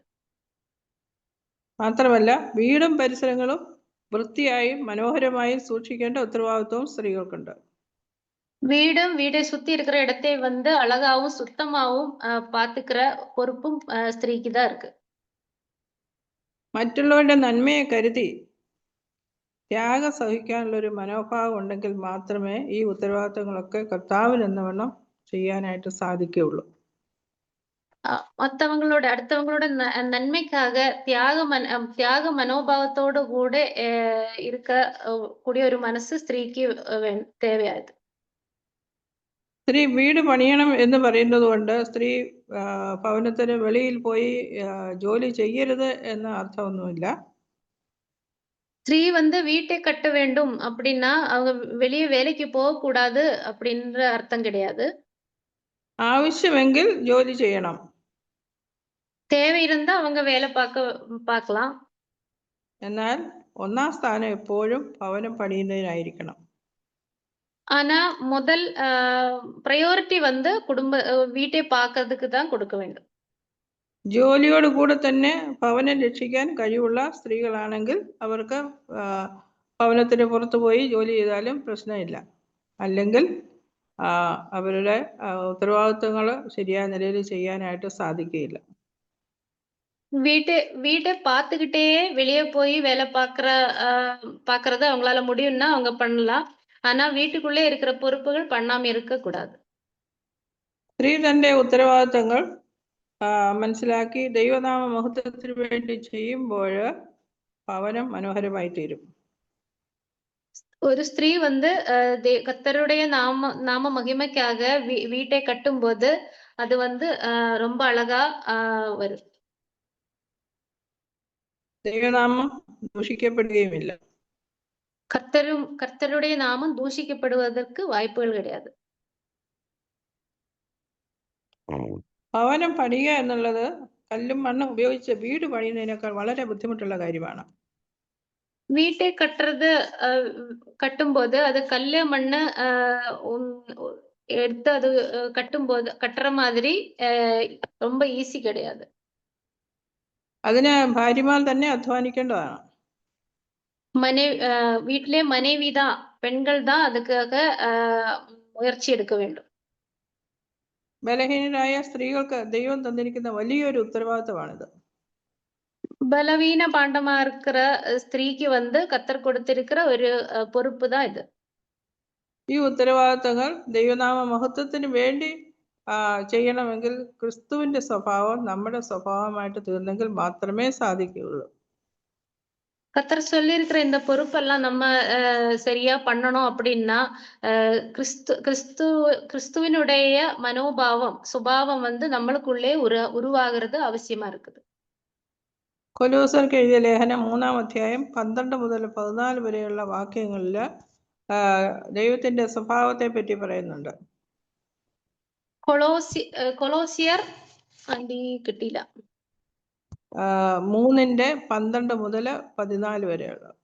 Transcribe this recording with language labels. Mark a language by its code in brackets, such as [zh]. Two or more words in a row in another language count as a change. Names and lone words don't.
[ml] മാത്രമല്ല വീടും പരിസരങ്ങളും വൃത്തിയായും മനോഹരമായും സൂക്ഷിക്കേണ്ട ഉത്തരവാദിത്വവും സ്ത്രീകൾക്കുണ്ട്. [ta] வீடை சுத்தி இருக்கிற இடத்தை வந்து அழகாவும் சுத்தமாவும் பாத்துக்கிற பொறுப்பும் ஸ்திரீக்கு தான் இருக்கு. [ml] മറ്റുള്ളവരുടെ നന്മയെ കരുതി ത്യാഗം സഹിക്കാനുള്ള ഒരു മനോഭാവം ഉണ്ടെങ്കിൽ മാത്രമേ ഈ ഉത്തരവാദിത്തങ്ങളൊക്കെ കർത്താവിനെന്നവണ്ണം ചെയ്യാനായിട്ട് സാധിക്കുകയുള്ളൂ. [ta] அடுத்தவங்களோட நன்மைக்காக தியாக மனோபாவத்தோடு கூட இருக்க கூடிய ஒரு மனசு ஸ்திரீக்கு தேவையாது. [ml] സ്ത്രീ വീട് പണിയണം എന്ന് പറയുന്നത് കൊണ്ട് സ്ത്രീ ഭവനത്തിന് വെളിയിൽ പോയി ജോലി ചെയ്യരുത് എന്ന അർത്ഥമൊന്നുമില്ല. [ta] ஸ்திரீ வந்து வீட்டை கட்ட வேண்டும் அப்படின்னா அவங்க வெளியே வேலைக்கு போக கூடாது அப்படின்ற அர்த்தம் கிடையாது. [ml] ആവശ്യമെങ്കിൽ ജോലി ചെയ്യണം. [ta] தேவை இருந்தா அவங்க வேலை பார்க்கலாம். [ml] എന്നാൽ ഒന്നാം സ്ഥാനം എപ്പോഴും ഭവനം പണിയുന്നതിനായിരിക്കണം. [ta] ஆனா முதல் പ്രയോറിറ്റി வந்து വീട്ടെ பார்க்கிறதுக்கு தான் கொடுக்க வேண்டும். [ml] ജോലിയോട് കൂടെ തന്നെ ഭവനം രക്ഷിക്കാൻ കഴിവുള്ള സ്ത്രീകളാണെങ്കിൽ അവർക്ക് ഭവനത്തിന് പുറത്തു പോയി ജോലി ചെയ്താലും പ്രശ്നമില്ല. അല്ലെങ്കിൽ അവരുടെ ഉത്തരവാദിത്വങ്ങൾ ശരിയായ നിലയിൽ ചെയ്യാനായിട്ട് സാധിക്കുകയില്ല. [ta] வீட்டை பார்த்துக்கிட்டே வெளியே போய் வேலை பார்க்கறது அவங்களால முடியும்னா அவங்க பண்ணலாம். ஆனா വീട്ടുക്കുள்ளே இருக்கிற പൊறுப்புകൾ பண்ணாம இருக்க கூடாது. [ml] സ്ത്രീ തന്റെ ഉത്തരവാദിത്തങ്ങൾ മനസ്സിലാക്കി ദൈവനാമ മഹത്വത്തിന് വേണ്ടി ചെയ്യുമ്പോൾ ഭവനം മനോഹരമായി തീരും. [ta] ஒரு ஸ்திரீ வந்து கர்த்தருடைய நாம மகிமைக்காக வீட்டை கட்டும்போது அது வந்து ரொம்ப அழகா வரும். [ml] ദൈവനാമം ദൂഷിക്കപ്പെടുകയുമില്ല. [ta] கர்த்தருடைய நாமம் தூஷிக்கப்படுவதற்கு வாய்ப்புகள் கிடையாது. [ml] ഭവനം പണിയുക എന്നുള്ളത് കല്ലും മണ്ണും ഉപയോഗിച്ച് വീട് പണിയുന്നതിനേക്കാൾ വളരെ ബുദ്ധിമുട്ടുള്ള കാര്യമാണ്. [ta] வீட்டை கட்டும்போது அது கல்லு மண்ணு எடுத்து அது கட்டுற மாதிரி ரொம்ப ஈஸி கிடையாது. [ml] അതിന് ഭാര്യമാർ തന്നെ അധ്വാനിക്കേണ്ടതാണ്. [ta] வீட்டிலே மனைவி தான், பெண்கள் தான் அதுக்காக முயற்சி எடுக்க வேண்டும். [ml] ബലഹീനരായ സ്ത്രീകൾക്ക് ദൈവം തന്നിരിക്കുന്ന വലിയൊരു ഉത്തരവാദിത്തമാണിത്. [ta] பலவீன பாண்டமா இருக்கிற ஸ்திரீக்கு வந்து கர்த்தர் கொடுத்திருக்கிற ஒரு பொறுப்பு தான் இது. [ml] ഈ ഉത്തരവാദിത്തങ്ങൾ ദൈവനാമ മഹത്വത്തിന് വേണ്ടി ചെയ്യണമെങ്കിൽ ക്രിസ്തുവിന്റെ സ്വഭാവം നമ്മുടെ സ്വഭാവമായിട്ട് തീർന്നെങ്കിൽ മാത്രമേ സാധിക്കുകയുള്ളൂ. [ta] கர்த்தர் சொல்லி இருக்கிற இந்த பொறுப்பெல்லாம் நம்ம சரியா பண்ணணும் அப்படின்னா கிறிஸ்துவினுடைய மனோபாவம் சுபாவம் வந்து நம்மளுக்குள்ளே உருவாகிறது அவசியமா இருக்குது. [ml] കൊലോസ്യർക്ക് എഴുതിയ ലേഖനം 3-ാം അധ്യായം 12 മുതൽ 14 വരെയുള്ള വാക്യങ്ങളിൽ ദൈവത്തിന്റെ സ്വഭാവത്തെ പറ്റി പറയുന്നുണ്ട്. കൊലോസിയർ കിട്ടിയില്ല. 3:12 മുതൽ 14 വരെയുള്ള.